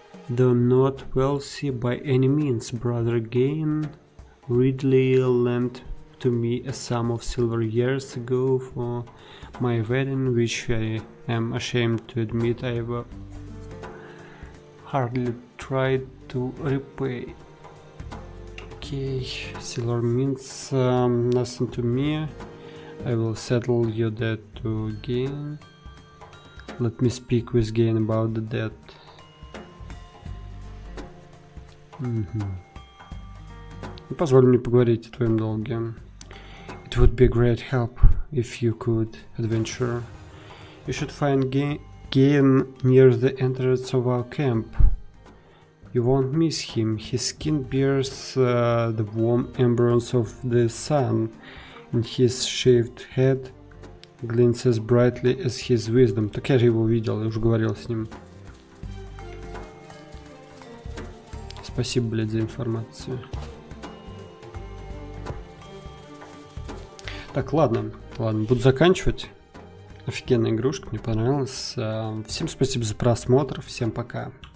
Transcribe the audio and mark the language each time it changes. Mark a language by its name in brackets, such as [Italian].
[English] Though not wealthy by any means, Brother Gain Ridley lent to me a sum of silver years ago for my wedding, which I am ashamed to admit I've hardly tried to repay. Okay, silver means nothing to me. I will settle your debt to Gain. Let me speak with Gain about the dead. [Russian] Позволь мне поговорить о твоем долге. [English] It would be a great help if you could, adventurer. You should find Gain near the entrance of our camp. You won't miss him. His skin bears the warm embers of the sun, and his shaved head glints as brightly as his wisdom. [Russian] Так я же его видел, я уже говорил с ним. Спасибо, блядь, за информацию. Так, ладно, буду заканчивать. Офигенная игрушка, мне понравилась. Всем спасибо за просмотр, всем пока.